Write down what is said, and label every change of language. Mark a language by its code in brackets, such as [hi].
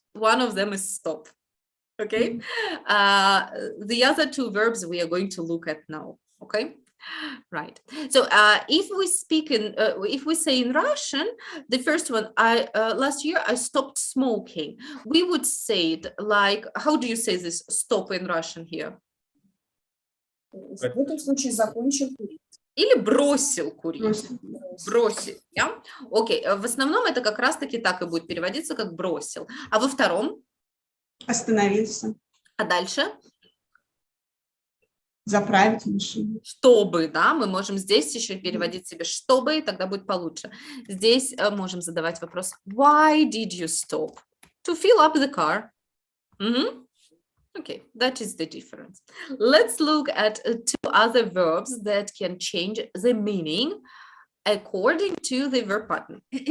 [en] One of them is stop, okay? The other 2 verbs we are going to look at now, okay? Right. So if we speak in, if we say in Russian, the first one, last year I stopped smoking. We would say it like, how do you say this stop in Russian here? [ru] В этом случае закончил курить. Или бросил курить. Бросил, yeah? Окей, в основном это как раз-таки так и будет переводиться, как бросил. А во втором? Остановился. А дальше? Заправить машину. Чтобы, да, мы можем здесь еще переводить себе чтобы, и тогда будет получше. Здесь можем задавать вопрос [en] why did you stop? To fill up the car. Okay, that is the difference. Let's look at 2 other verbs that can change the meaning according to the verb pattern.